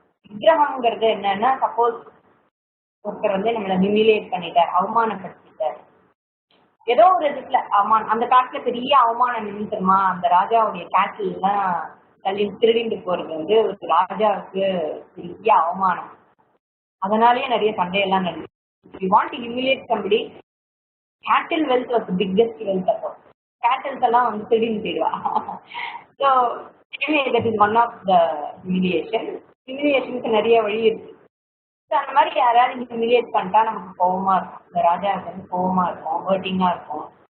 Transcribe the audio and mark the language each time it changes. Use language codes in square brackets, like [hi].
[ta] விக்கிரகம்ங்கிறது என்னன்னா, சப்போஸ் ஒருத்தர் வந்து நம்மளை ஹியூமிலியேட் பண்ணிட்டார், அவமானப்படுத்திட்டார், ஏதோ ஒரு இதுல அந்த காட்டுல பெரிய அவமானம் நின்றுமா, அந்த ராஜாவுடைய கேட்டில் எல்லாம் தள்ளி திருடிட்டு போறது வந்து ஒரு ராஜாவுக்கு பெரிய அவமானம், அதனாலேயே நிறைய சண்டையெல்லாம் நடக்கும். [en] If you want to humiliate somebody, cattle wealth was the biggest wealth [ta] அப்போ, கேட்டில்ஸ் எல்லாம் வந்து திருடின்னு போயிடுவா. [en] So anyway, that is one of the humiliation. [ta] ஹியூமிலியேஷனுக்கு நிறைய வழி இருக்கு. அந்த மாதிரி யாராவது ஹியூமிலியேட் பண்ணிட்டா நமக்கு கோவமா இருக்கும், இந்த ராஜாவுக்கு வந்து கோவமா இருக்கும், ஹர்ட்டிங்கா இருக்கும்.